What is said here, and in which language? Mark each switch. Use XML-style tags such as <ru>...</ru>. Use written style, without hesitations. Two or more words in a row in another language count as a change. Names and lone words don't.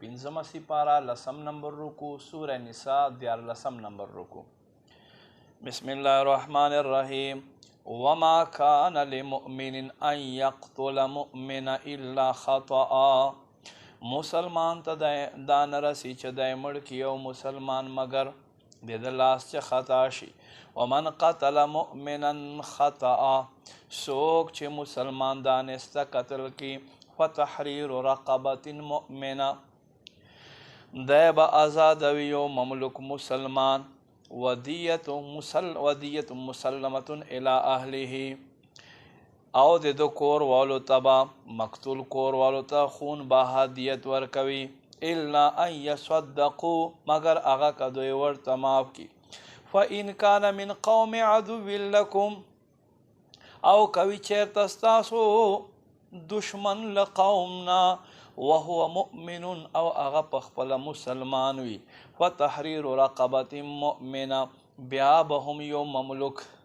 <ps>پنځمه سپاره 10 نمبر رکو سوره نساء 14 نمبر رکو</ps> <ar>بسم الله الرحمن الرحیم وما كان لمؤمن ان يقتل مؤمنا الا خطأ</ar> <ps>مسلمان ته دا نه رسي چې دی مړ کړي یو مسلمان مګر د ده لاس چې خطا شي</ps> <ar>ومن قتل مؤمنا خطأ</ar> <ps>څوک چې مسلمان دانسته قتل کړي</ps> <ar>فتحریر رقبة مؤمنه</ar> <ps>دی به آزادوي یو مملوک مسلمان ودیت</ps> <ar>مسلمة الى اهله</ar> <ps>او د ده کور والو ته به مقتول کور والو ته خون به هدیت ورکوي</ps> <ar>الا ان یصدقوا</ar> <ps>مگر هغه که دوی ورته معاف کړي</ps> <ar>فان کان من قوم عدو لکم</ar> <ps>او کوي چېرته ستاسو دشمن له قومنا</ps> <ar>وهو مؤمن</ar> <ps>او هغه په خپله مسلمان وي</ps> <ar>فتحریر رقبة مؤمنه</ar> <ps>بیا به هم یو مملوک</ps>